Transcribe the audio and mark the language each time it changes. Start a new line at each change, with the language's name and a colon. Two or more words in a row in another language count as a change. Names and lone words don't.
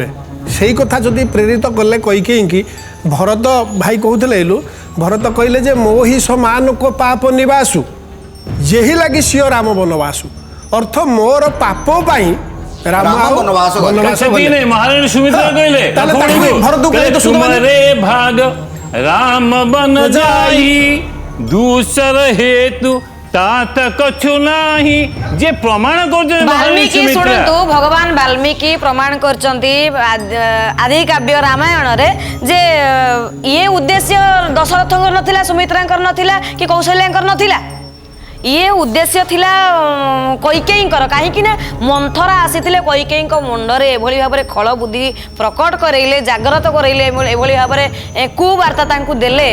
Odia: ସେଇ କଥା ଯଦି ପ୍ରେରିତ କଲେ କୈକେୟୀକି, ଭରତ ଭାଇ କହୁଥିଲେ ଏଲୁ, ଭରତ କହିଲେ ଯେ
Awadhi: मो हि समान को पाप निवासू जेहि लागि सिय राम बनवासू।
Odia: ଅର୍ଥ ମୋର ପାପ ପାଇଁ ରାମ ଆଉ ବନବାସ ଗଲେ। ବନବାସ ସେତିକି ଗଲେ। ନାହିଁ, ମହାରାଣୀ ସୁମିତ୍ରା ହଁ, କହିଲେ ତାହେଲେ ତାକୁ ଭରତକୁ କହିଲେ ତ ଶୁଣିବନି।
Awadhi: तुम्हरे भाग राम बन जाइ दूसर हेतु तात कछु नाही। जे प्रमाण कर
Odia: ବାଲ୍ମୀକି ଶୁଣନ୍ତୁ, ଭଗବାନ ବାଲ୍ମୀକି ପ୍ରମାଣ କରିଛନ୍ତି ଆଦି କାବ୍ୟ ରାମାୟଣ ରେ ଯେ ଇଏ ଉଦ୍ଦେଶ୍ୟ ଦଶରଥଙ୍କର ନଥିଲା, ସୁମିତ୍ରାଙ୍କର ନଥିଲା, କି କୌଶଲ୍ୟାଙ୍କର ନଥିଲା। ଇଏ ଉଦ୍ଦେଶ୍ୟ ଥିଲା କୈକେୟୀଙ୍କର। କାହିଁକି ନା ମନ୍ଥରା ଆସିଥିଲେ କୈକେୟୀଙ୍କ ମୁଣ୍ଡରେ ଏଭଳି ଭାବରେ ଖଳ ବୁଦ୍ଧି ପ୍ରକଟ କରେଇଲେ, ଜାଗ୍ରତ କରେଇଲେ, ଏଭଳି ଭାବରେ କୁବାର୍ତ୍ତା ତାଙ୍କୁ ଦେଲେ।